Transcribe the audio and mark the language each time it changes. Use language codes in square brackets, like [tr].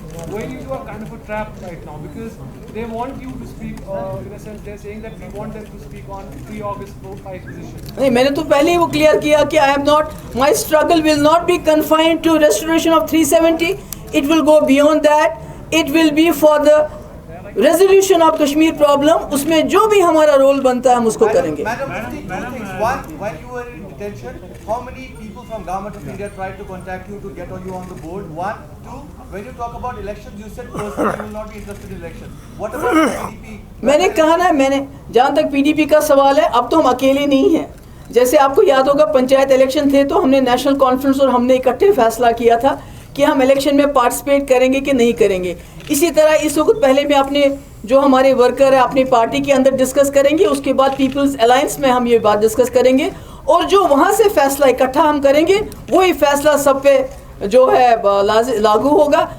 [en] going into a kind of a trap right now because they want you to speak in a sense they're saying that we want them to speak on pre-August 5 position. [ur] نہیں، میں نے تو پہلے ہی وہ clear کیا کہ [en] I am not, my struggle will not be confined to restoration of 370. It will go beyond that. It will be for the resolution of Kashmir problem. [ur] اس میں جو بھی ہمارا رول بنتا ہے ہم اس کو کریں گے. [en] Madam, two things. One, when you were in detention, how many people from Government of India tried to contact you to get you on the board? One. Two, when you talk about elections, you said personally you will not be interested in elections. What about PDP? [ur] میں نے کہا نا، میں نے جہاں تک P D P کا سوال ہے، اب تو ہم اکیلے نہیں ہیں. جیسے آپ کو یاد ہوگا پنچایت الیکشن تھے تو ہم نے نیشنل کانفرنس اور ہم نے اکٹھے فیصلہ کیا تھا کہ ہم الیکشن میں پارٹیسپیٹ کریں گے کہ نہیں کریں گے. اسی طرح اس وقت پہلے میں اپنے جو ہمارے ورکر ہیں اپنی پارٹی کے اندر ڈسکس کریں گے، اس کے بعد پیپلز الائنس میں ہم یہ بات ڈسکس کریں گے، اور جو وہاں سے فیصلہ اکٹھا ہم کریں گے وہی فیصلہ سب پہ جو ہے لاگو ہوگا.